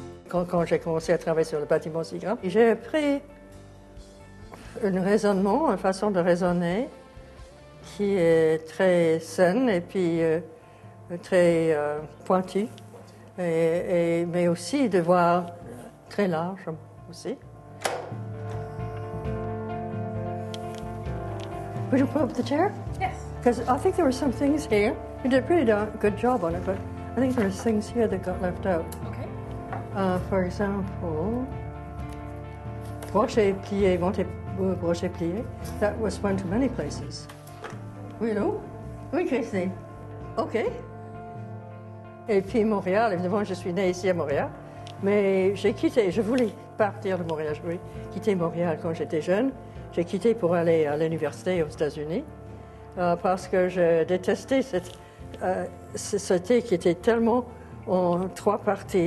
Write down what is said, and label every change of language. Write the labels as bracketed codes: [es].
[fr] Quand j'ai commencé à travailler sur le bâtiment si grand, j'ai appris un raisonnement, une façon de raisonner qui est très saine et puis très pointue, mais aussi de voir très large aussi. [en] Would you put up the chair? Yes. Because I think there were some things here. You did a pretty good job on it, but I think there were things here that got left out. Okay. For example, [fr] brochet plié, monté brochet plié, [en] that was went to many places. [fr] Oui, non? Oui, Christine. OK. Et puis Montréal, évidemment, je suis née ici à Montréal, mais je voulais partir de Montréal, je voulais quitter Montréal quand j'étais jeune. J'ai quitté pour aller à l'université aux États-Unis parce que je détestais cette société qui était tellement en trois parties.